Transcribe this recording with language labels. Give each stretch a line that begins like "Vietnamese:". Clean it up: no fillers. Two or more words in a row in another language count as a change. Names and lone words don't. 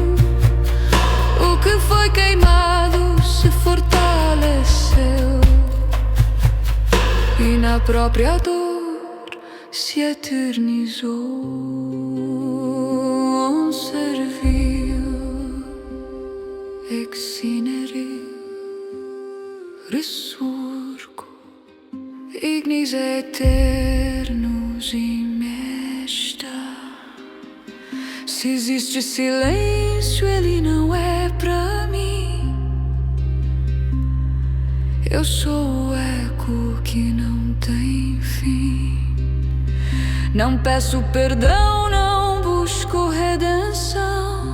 Portuguese: O que foi queimado se fortaleceu, e na própria dor se eternizou.
Latin: Serviu ex cinere resurgo, ignis eternus imesta.
Portuguese: Se existe silêncio, ele não é pra mim. Eu sou o eco que não tem fim. Não peço perdão, não busco redenção.